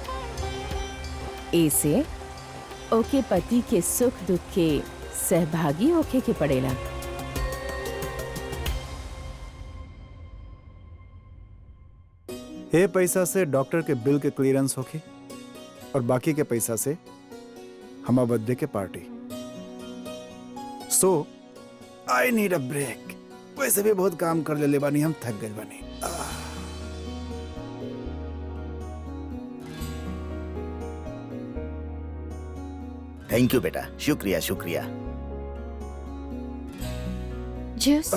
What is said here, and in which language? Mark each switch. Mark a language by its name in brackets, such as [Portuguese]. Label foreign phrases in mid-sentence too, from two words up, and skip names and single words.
[Bhojpuri] ऐसे ओके पति के सुख दुख के सहभागी होके के पड़ेला। ये पैसा से डॉक्टर के बिल के क्लियरेंस होके और बाकी के पैसा से हमारा बर्थडे के पार्टी। [English] so I need a break. [Bhojpuri] वैसे भी बहुत काम कर ले बानी, हम थक गए बानी। [English] thank you [Bhojpuri] बेटा, शुक्रिया शुक्रिया। जूस